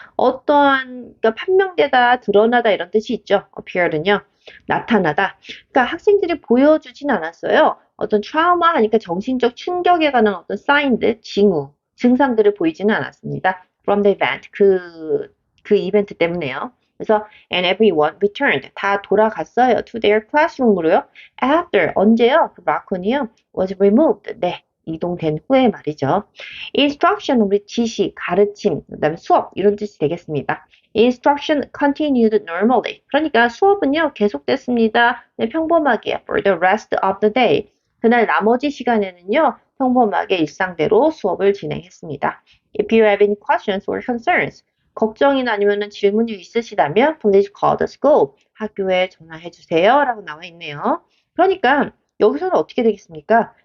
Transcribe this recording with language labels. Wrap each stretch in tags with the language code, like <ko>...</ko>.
<ko>어떠한 그러니까 판명되다, 드러나다 이런 뜻이 있죠. appear는요. 나타나다. 그러니까 학생들이 보여주진 않았어요. 어떤 트라우마 하니까 정신적 충격에 관한 어떤 사인들, 증상들을 보이지는 않았습니다.</ko> <en>From the event.</en> <ko>그 이벤트 때문에요.</ko> <en>그래서 and everyone returned.</en> <ko>다 돌아갔어요.</ko> <en>To their classroom으로요.</en> <ko>After 언제요? 그 raccoon이요.</ko> <en>Was removed.</en> <ko>네. 이동된 후에 말이죠. Instruction 우리 지시, 가르침, 그다음에 수업 이런 뜻이 되겠습니다.</ko> <en>Instruction continued normally.</en> <ko>그러니까 수업은요 계속됐습니다. 네, 평범하게</ko> <en>for the rest of the day.</en> <ko>그날 나머지 시간에는요 평범하게 일상대로 수업을 진행했습니다.</ko> <en>If you have any questions or concerns.</en> <ko>걱정이나 아니면 질문이 있으시다면</ko> <en>please call the school.</en> <ko>학교에 전화해 주세요. 라고 나와 있네요. 그러니까 여기서는 어떻게 되겠습니까?</ko>